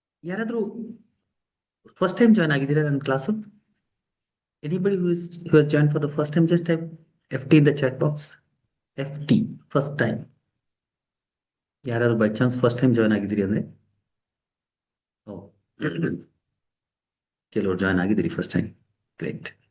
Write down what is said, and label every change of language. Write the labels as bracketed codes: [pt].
[kn] ಯಾರಾದ್ರೂ first time join ಆಗಿದ್ದೀರಾ ನನ್ನ class? [en] Anybody who has joined for the first time, just type FT in the chat box. FT, first time. [kn] ಯಾರಾದ್ರೂ by chance first time join ಆಗಿದ್ದೀರಿ ಅಂದ್ರೆ? ಕೆಲವರು join ಆಗಿದ್ದೀರಿ first time. Great.